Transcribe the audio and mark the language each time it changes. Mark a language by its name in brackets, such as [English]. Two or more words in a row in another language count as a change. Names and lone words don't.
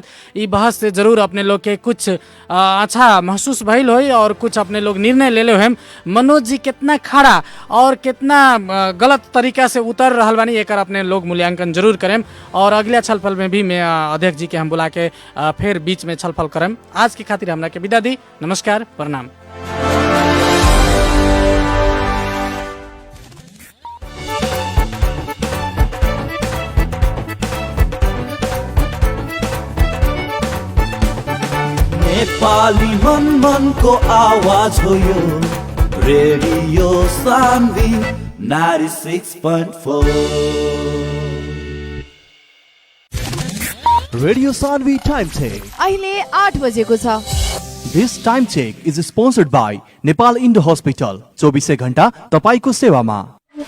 [Bhojpuri] ई बहस से जरूर अपने लोग के कुछ अच्छा महसूस भइल होई और कुछ अपने लोग निर्णय ले ले हम मनोज जी कितना खड़ा और कितना गलत तरीका से उतर रहा बानी एकर अपने लोग मूल्यांकन जरूर करें और अगला छलफल में भी मैं अध्यक्ष जी के हम बुला के फिर बीच में छलफल करें। आज के खातिर हमरा के विदा दी। नमस्कार प्रणाम। [Nepali] नेपाली मन को आवाज हो यो रेडियो सानवी 96.4 [English] Radio Sanvi time check [Nepali] अहिले 8 बजेको छ। [English] This time check is sponsored by Nepal Indo Hospital. [Nepali] 24 घण्टा तपाईको सेवामा।